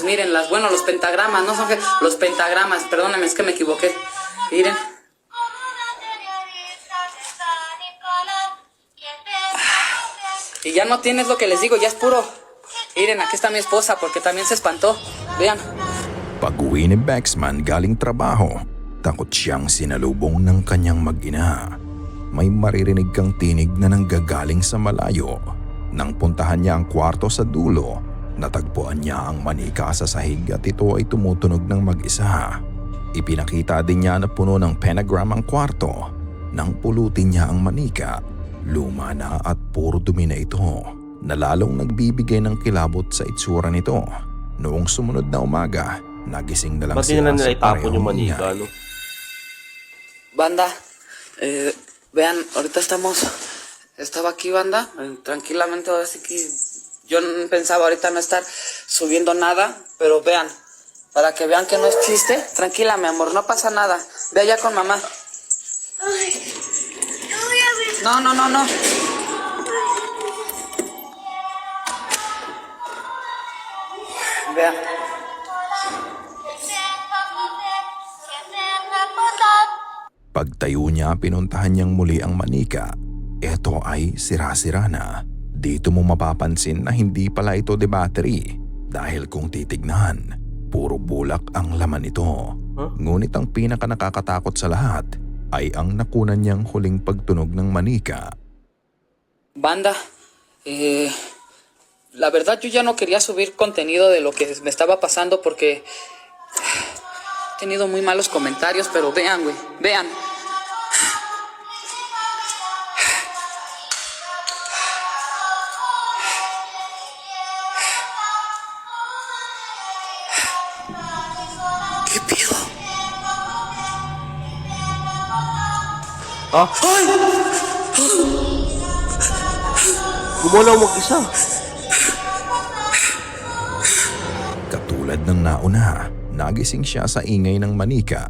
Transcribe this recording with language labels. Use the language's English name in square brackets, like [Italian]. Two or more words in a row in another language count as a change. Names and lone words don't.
[Spanish] Miren, los pentagramas, no son los pentagramas, perdónenme, es que me equivoqué. Miren. Y ya no tienes lo que les digo, ya es puro. Miren, aquí está mi esposa porque también se espantó. Vean. [Filipino] Pag-uwi ni Bexman galing trabaho, takot siyang sinalubong ng kanyang mag-ina. May maririnig kang tinig na nanggagaling sa malayo. Nang puntahan niya ang kwarto sa dulo, natagpuan niya ang manika sa sahig at ito ay tumutunog ng mag-isa. Ipinakita din niya na puno ng pentagram ang kwarto. Nang pulutin niya ang manika, luma na at puro dumi na ito, na lalong nagbibigay ng kilabot sa itsura nito. Noong sumunod na umaga, nagising na lang sila sa itapon yung parehong manika, ingay. [Spanish] no? Banda, vean, ahorita estaba aquí, banda, tranquilamente, ahora sí que yo pensaba ahorita no estar subiendo nada, pero vean, para que vean que no es chiste, tranquila, mi amor, no pasa nada, ve allá con mamá. Ay, no voy a ver. No. Vean. [Filipino] Pagtayo niya, pinuntahan niyang muli ang manika. Ito ay sira-sira na. Dito mo mapapansin na hindi pala ito de battery. Dahil kung titignan, Puro bulak ang laman nito. Huh? Ngunit ang pinaka nakakatakot sa lahat ay ang nakunan niyang huling pagtunog ng manika. [Spanish] Banda, la verdad yo ya no quería subir contenido de lo que me estaba pasando porque he tenido muy malos comentarios, pero vean, güey, vean. ¿Qué pedo? Ah? [Filipino] Gumalaw mag-isa. Katulad ng nauna, nagising siya sa ingay ng manika.